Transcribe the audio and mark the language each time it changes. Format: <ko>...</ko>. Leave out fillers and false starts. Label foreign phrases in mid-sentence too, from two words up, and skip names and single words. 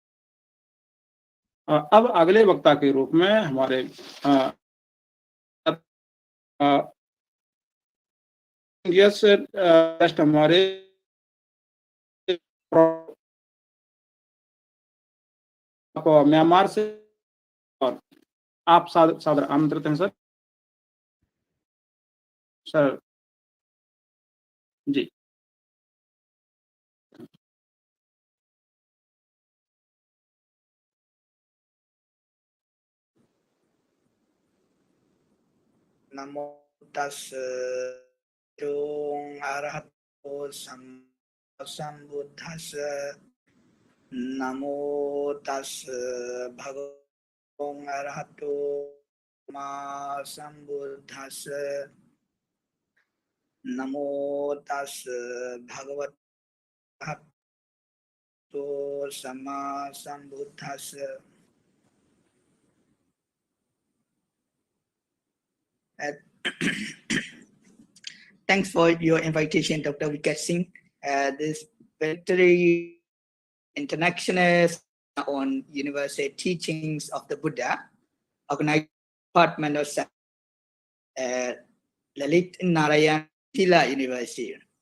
<hi>अब अगले वक्ता के रूप में हमारे</hi> <en>yes just</en> <hi>हमारे म्यांमार से और आप सादर आमंत्रित हैं सर। सर जी।</hi> <pi>नमो तस्से अरहतो सम्बुद्धस्से नमो तस्से भगवतो अरहतो मा सम्बुद्धस्से नमो तस्से भगवतो सम्मा सम्बुद्धस्से।</pi> <en>Thanks for your invitation, Dr. Vikas Singh. This very international on universal teachings of the Buddha, organized department of Lalit Narayan Tila University.</en>